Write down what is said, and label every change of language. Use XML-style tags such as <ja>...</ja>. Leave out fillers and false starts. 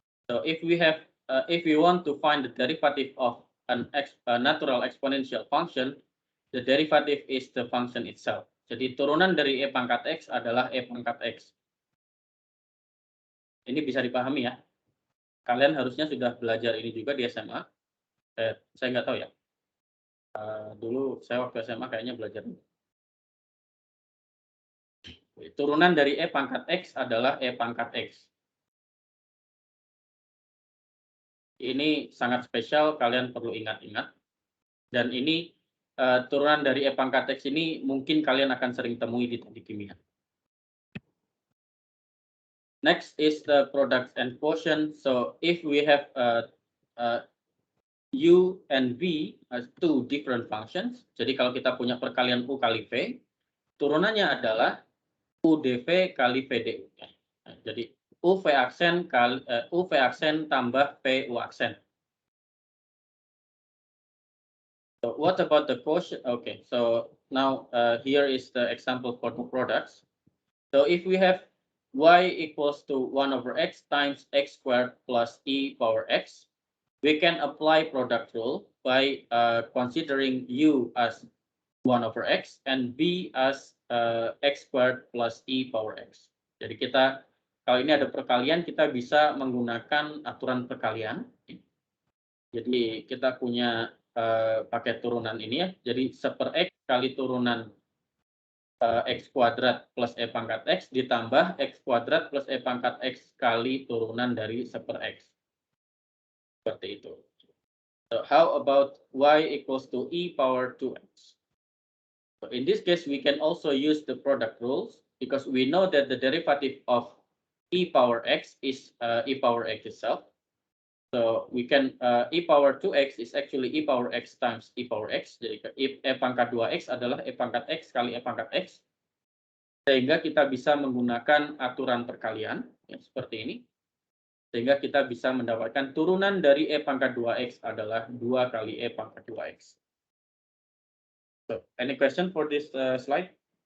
<en>So if we want to find the derivative of a natural exponential function, the derivative is the function itself.</en> <id>Jadi turunan dari E pangkat X adalah E pangkat X. Ini bisa dipahami ya. Kalian harusnya sudah belajar ini juga di SMA. Saya nggak tahu ya. Dulu saya waktu SMA kayaknya belajar. Turunan dari E pangkat X adalah E pangkat X. Ini sangat spesial, kalian perlu ingat-ingat. Dan ini turunan dari E pangkat X ini mungkin kalian akan sering temui di teknik kimia.</id> <en>Next is the products and quotient. So if we have U and V as two different functions,</en> <id>jadi kalau kita punya perkalian U kali V, turunannya adalah U dV kali V du. Jadi U V aksen kali U V aksen tambah V U aksen.</id> <en>So what about the quotient? Okay, so now here is the example for the products. So if we have y equals to 1 over x times x squared plus e power x, we can apply product rule by considering u as 1 over x and b as x squared plus e power x.</en> <id>Jadi kita, kalau ini ada perkalian, kita bisa menggunakan aturan perkalian. Jadi kita punya pakai turunan ini ya. Jadi 1/x kali turunan x kuadrat plus e pangkat x ditambah x kuadrat plus e pangkat x kali turunan dari 1/x. Seperti itu.</id> <en>So how about y equals to e power 2x? So in this case, we can also use the product rules because we know that the derivative of e power x is e power x itself. So we can e power 2x is actually e power x times e power x.</en> <id>Jadi e pangkat 2x adalah e pangkat x kali e pangkat x. Sehingga kita bisa menggunakan aturan perkalian ya, seperti ini. Sehingga kita bisa mendapatkan turunan dari e pangkat 2x adalah 2 kali e pangkat 2x.</id> <en>So, any question for this slide?</en>